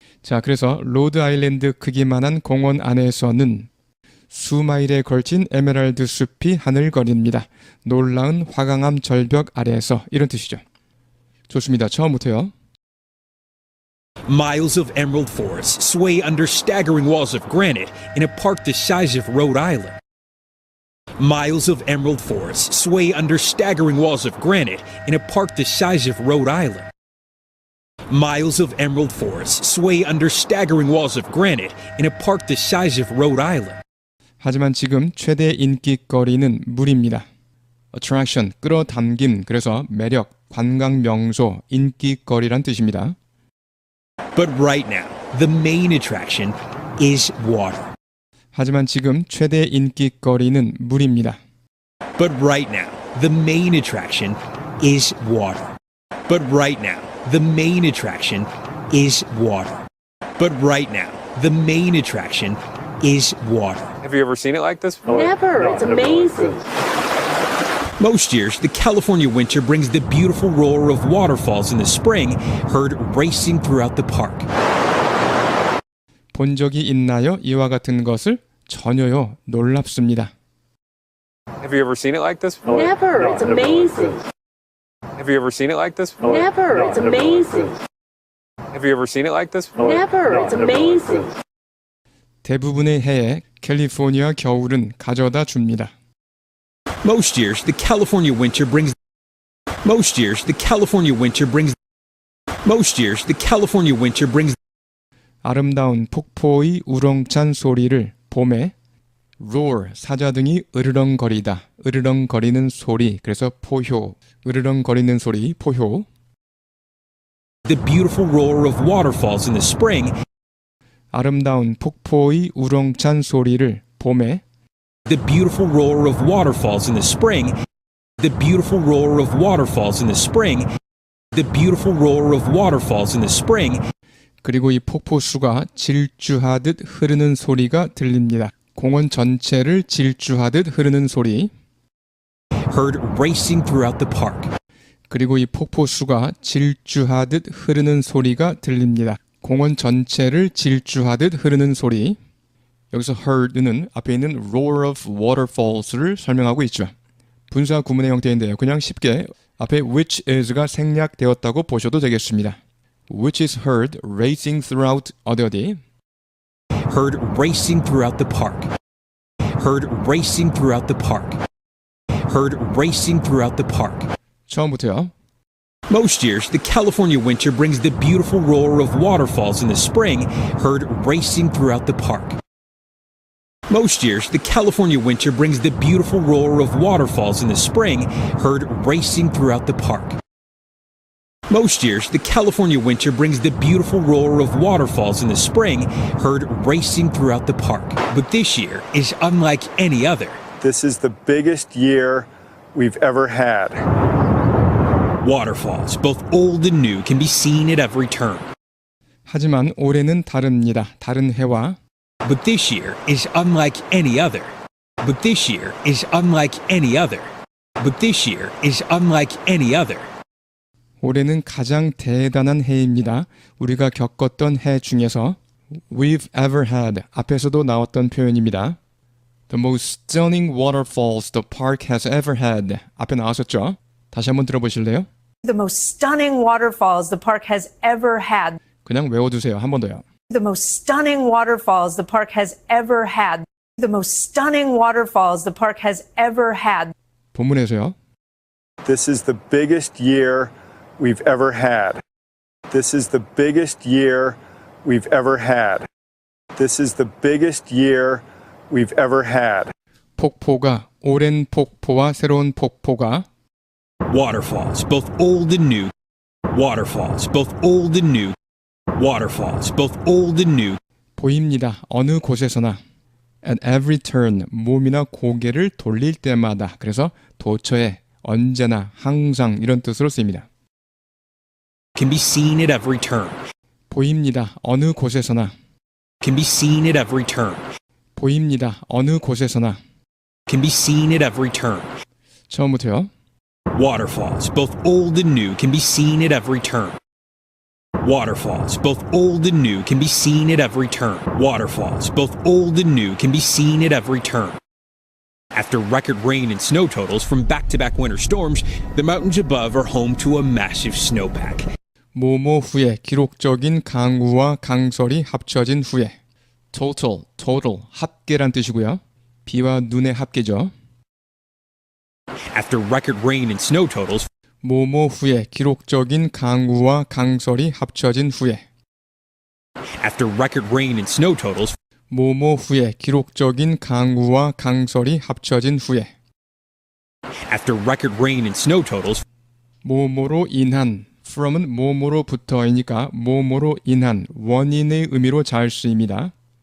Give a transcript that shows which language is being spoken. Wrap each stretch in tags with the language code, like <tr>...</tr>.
<ko>자, 그래서 로드 아일랜드 크기만한 공원 안에서는 수마일에 걸친 에메랄드 숲이 하늘거립니다. 놀라운 화강암 절벽 아래에서 이런 뜻이죠. 좋습니다. 처음부터요.</ko> <en>Miles of emerald forests sway under staggering walls of granite in a park the size of Rhode Island. Miles of emerald forests sway under staggering walls of granite in a park the size of Rhode Island. Miles of emerald forests sway under staggering walls of granite in a park the size of Rhode Island.</en> <ko>하지만 지금 최대 인기거리는 물입니다. attraction, 끌어당김, 그래서 매력, 관광 명소, 인기거리란 뜻입니다.</ko> <en>But right now, the main attraction is water. 하지만 지금 최대 인기거리는 물입니다. But right now, the main attraction is water. But right now, the main attraction is water. But right now, the main attraction is water. Have you ever seen it like this? Never. It's amazing. Most years, the California winter brings the beautiful roar of waterfalls in the spring, heard racing throughout the park.</en> <ko>본 적이 있나요? 이와 같은 것을 전혀요. 놀랍습니다.</ko> <en>Have you ever seen it like this? Never. It's amazing. Have you ever seen it like this? Never. It's amazing. Have you ever seen it like this? Never. It's amazing.</en> <ko>대부분의 해에 캘리포니아 겨울은 가져다 줍니다.</ko> <en>Most years, the California winter brings. Most years, the California winter brings. Most years, the California winter brings.</en> <ko>아름다운 폭포의 우렁찬 소리를 봄에 roar, 사자등이 으르렁거리다, 으르렁거리는 소리, 그래서 포효, 으르렁거리는 소리, 포효.</ko> <en>The beautiful roar of waterfalls in the spring.</en> <ko>아름다운 폭포의 우렁찬 소리를 봄에</ko> <en>The beautiful roar of waterfalls in the spring. The beautiful roar of waterfalls in the spring. The beautiful roar of waterfalls in the spring.</en> <ko>그리고 이 폭포수가 질주하듯 흐르는 소리가 들립니다. 공원 전체를 질주하듯 흐르는 소리.</ko> <en>Heard racing throughout the park.</en> <ko>그리고 이 폭포수가 질주하듯 흐르는 소리가 들립니다. 공원 전체를 질주하듯 흐르는 소리. 여기서 heard는 앞에 있는</ko> <en>roar of waterfalls</en> <ko>를 설명하고 있죠. 분사 구문의 형태인데요. 그냥 쉽게 앞에</ko> <en>which is</en> <ko>가 생략되었다고 보셔도 되겠습니다.</ko> <en>Which is heard racing throughout</en> <ko>어디?</ko> <en>Heard racing throughout the park. Heard racing throughout the park. Heard racing throughout the park.</en> <ko>처음부터요.</ko> <en>Most years, the California winter brings the beautiful roar of waterfalls in the spring, heard racing throughout the park. Most years, the California winter brings the beautiful roar of waterfalls in the spring, heard racing throughout the park. Most years, the California winter brings the beautiful roar of waterfalls in the spring, heard racing throughout the park. But this year is unlike any other. This is the biggest year we've ever had. Waterfalls, both old and new, can be seen at every turn.</en> <ko>하지만 올해는 다릅니다. 다른 해와</ko> <en>But this year is unlike any other. But this year is unlike any other. But this year is unlike any other.</en> <ko>올해는 가장 대단한 해입니다. 우리가 겪었던 해 중에서</ko> <en>we've ever had</en> <ko>앞에서도 나왔던 표현입니다.</ko> <en>The most stunning waterfalls the park has ever had</en> <ko>앞에 나왔었죠? 다시 한번 들어보실래요?</ko> <en>The most stunning waterfalls the park has ever had.</en> <ko>그냥 외워두세요. 한 번 더요.</ko> <en>The most stunning waterfalls the park has ever had. The most stunning waterfalls the park has ever had.</en> <ko>본문에서요.</ko> <en>This is the biggest year we've ever had. This is the biggest year we've ever had. This is the biggest year we've ever had.</en> <ko>폭포가 오랜 폭포와 새로운 폭포가</ko> <en>Waterfalls, both old and new. Waterfalls, both old and new. Waterfalls, both old and new.</en> <ko>보입니다. 어느 곳에서나</ko> <en>at every turn</en> <ko>몸이나 고개를 돌릴 때마다 그래서 도처에 언제나 항상 이런 뜻으로 쓰입니다.</ko> <en>Can be seen at every turn.</en> <ko>보입니다. 어느 곳에서나</ko> <en>Can be seen at every turn.</en> <ko>보입니다. 어느 곳에서나</ko> <en>Can be seen at every turn.</en> <ko>처음부터요.</ko> <en>Waterfalls, both old and new, can be seen at every turn. Waterfalls, both old and new, can be seen at every turn. Waterfalls, both old and new, can be seen at every turn. After record rain and snow totals from back-to-back winter storms, the mountains above are home to a massive snowpack.</en> <ko>모모 후에 기록적인 강우와 강설이 합쳐진 후에 total, 합계란 뜻이고요. 비와 눈의 합계죠.</ko> <en>After record rain and snow totals</en> <ko>모모 후에 기록적인 강우와 강설이 합쳐진 후에</ko> <en>After record rain and snow totals</en> <ko>모모 후에 기록적인 강우와 강설이 합쳐진 후에</ko> <en>After record rain and snow totals</en> <ko>모모로 인한 from은 모모로부터이니까 모모로 인한 원인의 의미로 잘 쓰입니다.</ko>